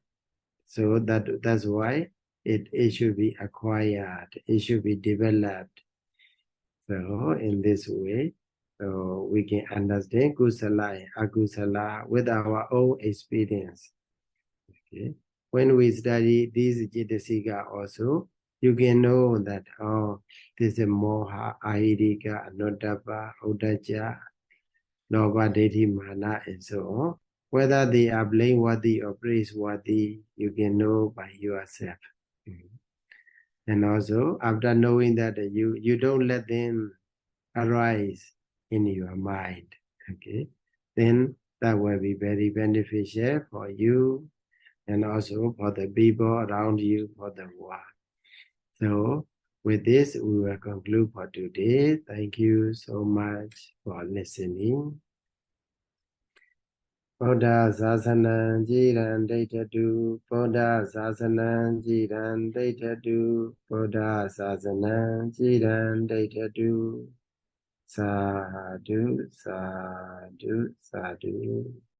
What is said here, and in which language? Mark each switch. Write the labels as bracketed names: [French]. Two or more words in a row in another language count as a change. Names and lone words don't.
[English] So that's why it should be acquired, it should be developed. So in this way, so we can understand kusala and akusala with our own experience. Okay. When we study these Cetasika also, you can know that, oh, this is [Pali] moha, ahirika, anodapa, udacha, lobha, ditti, mana, [English] and so on. Whether they are blameworthy or praiseworthy, you can know by yourself. And also, after knowing that you don't let them arise in your mind, okay, then that will be very beneficial for you and also for the people around you, for the world. So with this, we will conclude for today. Thank you so much for listening. [Pali] Buddha Sasanam Jiran Daitadu, Buddha Sasanam Jiran Daitadu, Buddha Sasanam Jiran Daitadu. Sadhu, sadhu, sadhu.